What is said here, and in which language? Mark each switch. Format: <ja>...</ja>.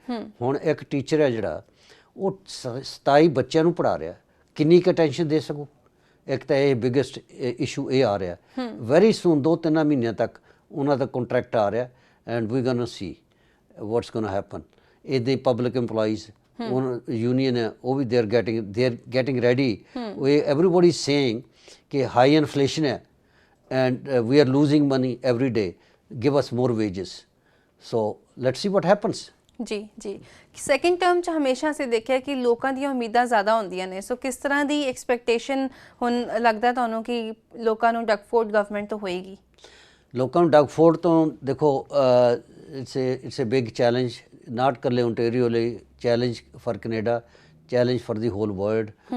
<pa>ਹੁਣ ਇੱਕ ਟੀਚਰ ਹੈ ਜਿਹੜਾ ਉਹ 27 ਬੱਚਿਆਂ ਨੂੰ ਪੜ੍ਹਾ ਰਿਹਾ, ਕਿੰਨੀ ਕੁ ਅਟੈਂਸ਼ਨ ਦੇ ਸਕੋ? ਇੱਕ ਤਾਂ ਇਹ ਬਿਗੇਸਟ ਇਸ਼ੂ ਇਹ ਆ ਰਿਹਾ।</pa> <en>very soon</en> <pa>2-3 ਮਹੀਨਿਆਂ ਤੱਕ ਉਹਨਾਂ ਦਾ ਕੰਟਰੈਕਟ ਆ ਰਿਹਾ,</pa> <en>And we gonna see what's gonna happen.</en> <pa>ਇਹਦੇ ਪਬਲਿਕ EMPLOYEES ਯੂਨੀਅਨ ਹੈ ਉਹ ਵੀ</pa> <en>They are getting ready. Everybody saying</en> <pa>ਕਿ</pa> <en>High inflation ਹੈ and we are losing money every day, give us more wages, so let's see what happens।</en> <pa>ਜੀ ਜੀ, second term 'ਚ ਹਮੇਸ਼ਾ ਅਸੀਂ ਦੇਖਿਆ ਕਿ ਲੋਕਾਂ ਦੀਆਂ ਉਮੀਦਾਂ ਜ਼ਿਆਦਾ ਹੁੰਦੀਆਂ ਨੇ, ਸੋ ਕਿਸ ਤਰ੍ਹਾਂ ਦੀ ਐਕਸਪੈਕਟੇਸ਼ਨ ਹੁਣ ਲੱਗਦਾ ਤੁਹਾਨੂੰ ਕਿ ਲੋਕਾਂ ਨੂੰ ਡਗਫੋਰਡ ਗਵਰਨਮੈਂਟ ਤੋਂ ਹੋਏਗੀ? ਲੋਕਾਂ ਨੂੰ ਡਗਫੋਰਡ ਤੋਂ ਦੇਖੋ</pa> <en>it's a big challenge, not</en> <pa>ਇਕੱਲੇ ਓਨਟੇਰੀਓ ਲਈ,</pa> <en>Challenge for Canada, challenge for the whole world.</en>